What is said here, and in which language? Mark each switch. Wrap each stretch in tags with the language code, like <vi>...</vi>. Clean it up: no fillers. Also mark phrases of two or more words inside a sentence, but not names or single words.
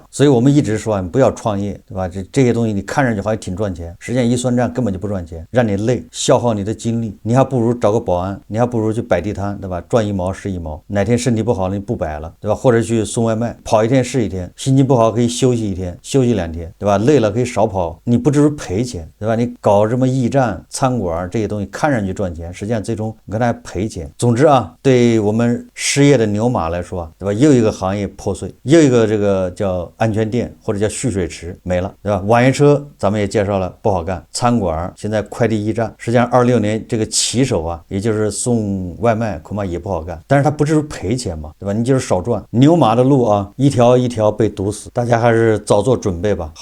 <zh>所以我們一直說你不要創業，對吧？這些東西你看上去好像挺賺錢，實際上一算賬根本就不賺錢，讓你累，消耗你的精力，你還不如找個保安，你還不如去擺地攤，對吧？賺1毛是1毛，哪天身體不好了你不擺了，對吧？或者去送外賣，跑一天是一天，心情不好可以休息1天，休息2天，对吧？累了可以少跑，你不至於賠錢，對吧？你搞什麼驿站、餐館這些東西，看上去賺錢，實際上最終你跟他賠錢。總之啊，對我們失業的牛馬來說啊，對吧？又一個行業破碎，又一個這個叫安全店或者叫蓄水池沒了，對吧？網約車咱們也介紹了不好幹，餐館現在快遞驿站，實際上26年這個騎手啊，也就是送外賣恐怕也不好幹，但是他不至於賠錢嘛，對吧？你就是少賺，牛馬的路啊，一條一條被堵死，大家還是早做準備吧。</zh>